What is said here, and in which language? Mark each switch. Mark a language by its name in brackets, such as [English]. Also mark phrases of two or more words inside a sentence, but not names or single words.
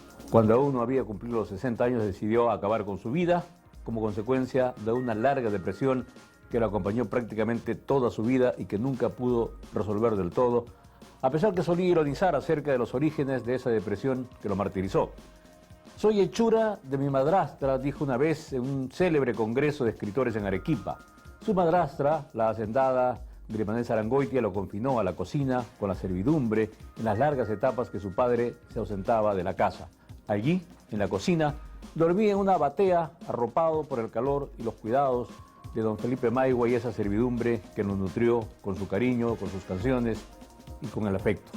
[Spanish] Cuando aún no había cumplido los 60 años, decidió acabar con su vida como consecuencia de una larga depresión que lo acompañó prácticamente toda su vida y que nunca pudo resolver del todo, a pesar que solía ironizar acerca de los orígenes de esa depresión que lo martirizó. Soy hechura de mi madrastra, dijo una vez en un célebre congreso de escritores en Arequipa. Su madrastra, la hacendada Grimanés Arangoitia, lo confinó a la cocina con la servidumbre en las largas etapas que su padre se ausentaba de la casa. Allí, en la cocina, dormía en una batea, arropado por el calor y los cuidados de don Felipe Maigua y esa servidumbre que nos nutrió con su cariño, con sus canciones y con el afecto.